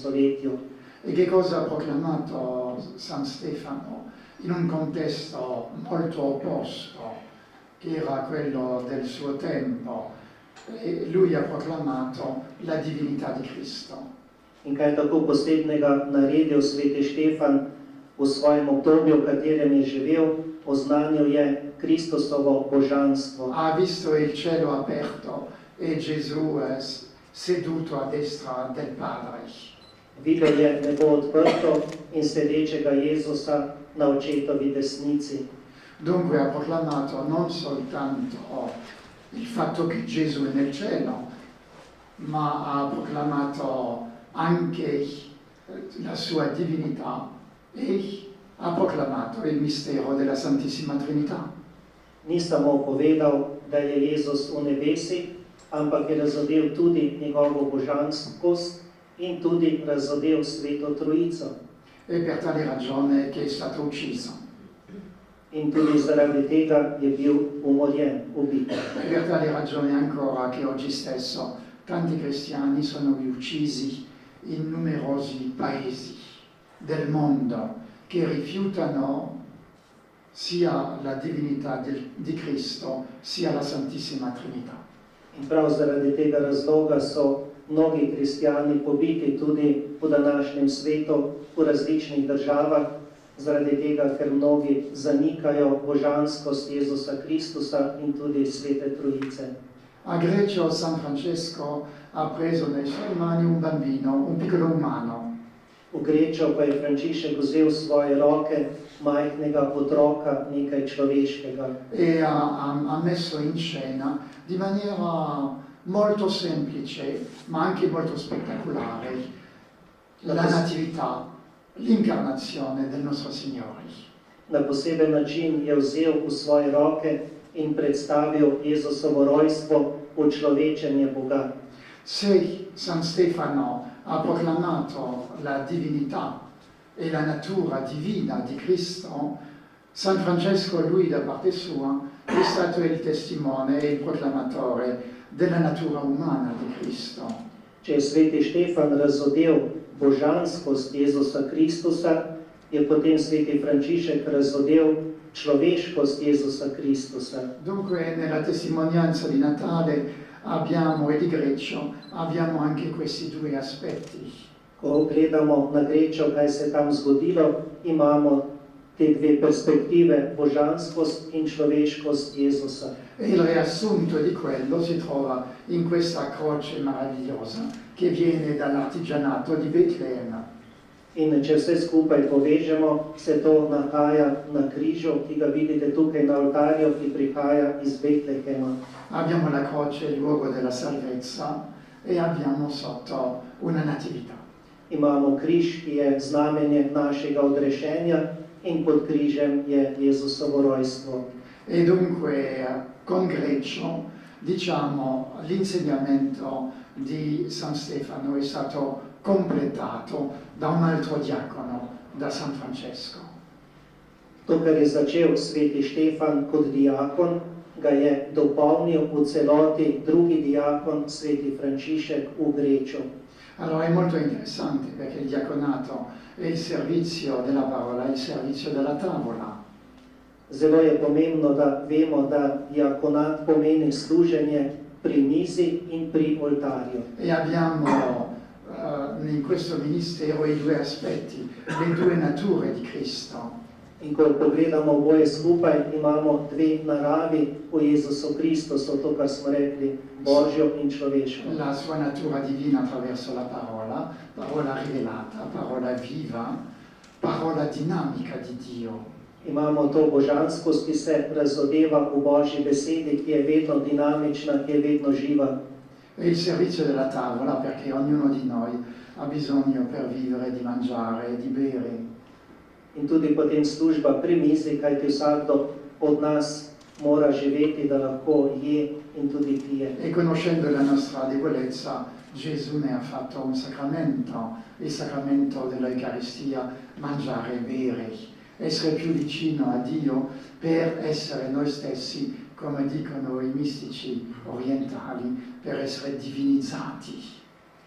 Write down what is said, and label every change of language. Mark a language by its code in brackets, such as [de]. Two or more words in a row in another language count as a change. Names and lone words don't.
[sl] stoletju. [it] E che cosa ha proclamato San Stefano? In un contesto molto opposto, che era quello del suo tempo, e lui ha proclamato la divinità di Cristo. [sl] In kaj je tako posebnega naredil sveti Štefan v svojem obdobju, v katerem je živel, oznanil je Kristusovo božanstvo. [it] Ha visto il cielo aperto e Gesù seduto a destra del Padre. [sl] Videl je nebo odprto in sedečega Jezusa na očetovi desnici. [it] Dunque ha proclamato non soltanto il fatto che Gesù è nel cielo, ma ha proclamato anche la sua divinità e ha proclamato il mistero della Santissima Trinità. [sl] Ni samo povedal, da je Jezus v nebesi, ampak je razodel tudi njegovo božanskost in tudi razodel Sveto Trojico. [it] E per tale ragione che è stato ucciso. [sl] In tudi zaradi tega je bil umorjen, ubit. [it] E per tale ragione ancora che oggi stesso tanti cristiani sono uccisi in numerosi paesi del mondo che rifiutano sia la divinità di Cristo sia la Santissima Trinità. [sl] In prav zaradi tega razloga so mnogi kristjani pobiti tudi po današnjem svetu v različnih državah, zaradi tega, ker mnogi zanikajo božanskost Jezusa Kristusa in tudi Svete Trojice. [it] A Grecio San Francesco ha preso nei suoi mani un bambino, un piccolo umano. [sl] V Grečo pa je Frančišek vzel v svoje roke majhnega otroka, nekaj človeškega. [it] E ha messo in scena di maniera molto semplice, ma anche molto spettacolare, la natività, l'incarnazione del nostro Signore. [sl] Na poseben način je vzel v svoje roke in predstavil Jezusovo rojstvo, učlovečenje Boga. [it] Se San Stefano ha proclamato la divinità e la natura divina di Cristo, San Francesco, lui da parte sua, è stato il testimone e il proclamatore della natura umana di Cristo. [sl] Če je sveti Štefan razodel božanskost Jezusa Kristusa, je potem sveti Frančišek razodel človeškost Jezusa Kristusa. [it] Dunque nella testimonianza di Natale abbiamo, e di Grecio, abbiamo anche questi due aspetti. [sl] Ko gledamo na Grečo, kaj se tam zgodilo, imamo te dve perspektive, božanskost in človeškost Jezusa. [it] E il riassunto di quello si trova in questa croce meravigliosa che viene dall'artigianato di Betlemme. [sl] In če vse skupaj povežemo, se to nahaja na križu, ki ga vidite tukaj na oltarju, ki prihaja iz Betlehema. [it] Abbiamo la croce, il luogo della salvezza, e abbiamo sotto una natività. [sl] Imamo križ, ki je znamenje našega odrešenja, in pod križem je Jezusovo rojstvo. [it] E dunque con Grecio, diciamo, l'insegnamento di San Stefano è stato completato da un altro diacono, da San Francesco. [sl] To, kar je začel sveti Štefan kot diakon, ga je dopolnil v celoti drugi diakon, sveti Frančišek v Greču. [it] Allora è molto interessante perché il diaconato è il servizio della parola, il servizio della tavola. [sl] Zelo je pomembno, da vemo, da diakonat pomeni služenje pri mizi in pri oltarju. [it] E abbiamo in questo ministero i due aspetti, le due nature di Cristo. [sl] In ko pogledamo oboje skupaj, imamo dve naravi v Jezusu Kristusu, to, kar smo rekli, Božjo in človeško. [it] La sua natura divina attraverso la parola, parola rivelata, parola viva, parola dinamica di Dio. [sl] Imamo to božanskost, ki se razodeva v Božji besedi, ki je vedno dinamična, ki je vedno živa. [it] E il servizio della tavola, perché ognuno di noi ha bisogno per vivere di mangiare e di bere. [sl] In tudi potem služba pri mizi, kajti vsakdo od nas mora živeti, da lahko je in tudi pije. [it] E conoscendo la nostra debolezza, Gesù ne ha fatto un sacramento, il sacramento dell'Eucaristia, mangiare e bere, essere più vicino a Dio per essere noi stessi, come dicono i mistici orientali, per essere divinizzati.